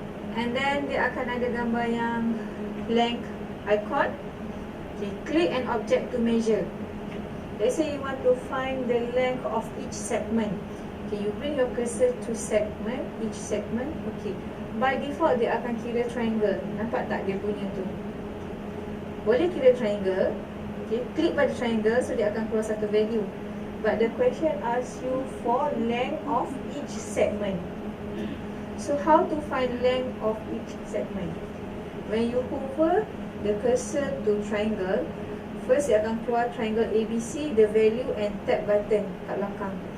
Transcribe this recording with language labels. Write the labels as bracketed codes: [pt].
[ms] And then dia akan ada gambar yang length icon. [en] Okay, click an object to measure. Let's say you want to find the length of each segment. Okay, you bring your cursor to segment, each segment. [ms] Okay, by default dia akan kira triangle. Nampak tak dia punya tu? Boleh kira triangle. Okay, klik pada triangle, so dia akan keluar satu value. [en] But the question asks you for length of each segment. So how to find length of each segment? When you hover the cursor to triangle, first [ms] dia akan keluar [en] triangle ABC, the value, and tab button [ms] kat belakang.